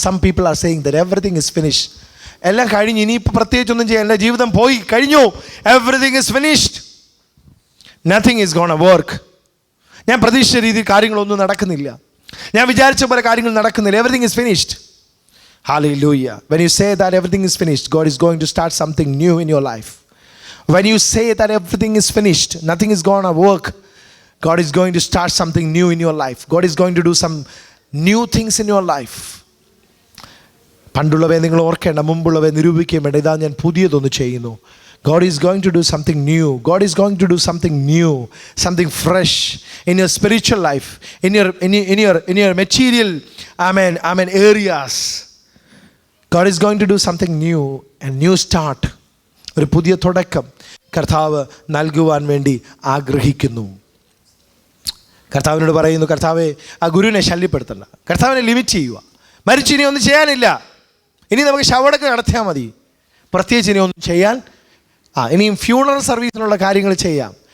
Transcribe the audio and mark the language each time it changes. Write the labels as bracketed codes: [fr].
[en] Some people are saying that everything is finished. [ml] എല്ലാം കഴിഞ്ഞു, ഇനിയിപ്പോൾ പ്രത്യേകിച്ചൊന്നും ചെയ്യാൻ, എൻ്റെ ജീവിതം പോയി കഴിഞ്ഞു, [en] Everything is finished. Nothing is gonna work. [ml] ഞാൻ പ്രതീക്ഷിച്ച രീതിയിൽ കാര്യങ്ങളൊന്നും നടക്കുന്നില്ല, ഞാൻ വിചാരിച്ച പോലെ കാര്യങ്ങൾ നടക്കുന്നില്ല. [en] Everything is finished. Hallelujah. When you say that everything is finished, God is going to start something new in your life. When you say that everything is finished, nothing is going to work, God is going to start something new in your life. God is going to do some new things in your life. [ml] പണ്ടുള്ളവയെ നിങ്ങൾ ഓർക്കേണ്ട, മുമ്പുള്ളവയെ നിരൂപിക്കുകയും വേണ്ട. ഇതാ ഞാൻ പുതിയതൊന്ന് ചെയ്യുന്നു. [en] God is going to do something new. God is going to do something new, something fresh in your spiritual life, in your material, amen areas. God is going to do something new, a new start. [ml] ഒരു പുതിയ തുടക്കം കർത്താവ് നൽകുവാൻ വേണ്ടി ആഗ്രഹിക്കുന്നു. കർത്താവിനോട് പറയുന്നു, കർത്താവെ ആ ഗുരുവിനെ ശല്യപ്പെടുത്തണ്ട, കർത്താവിനെ ലിമിറ്റ് ചെയ്യുക. മരിച്ചു ഇനി ഒന്നും ചെയ്യാനില്ല, ഇനി നമുക്ക് ശവടക്ക് നടത്തിയാൽ മതി, പ്രത്യേകിച്ച് ഇനി ഒന്നും ചെയ്യാൻ ഇനിയും ഫ്യൂണറൽ സർവീസിനുള്ള കാര്യങ്ങൾ ചെയ്യാം.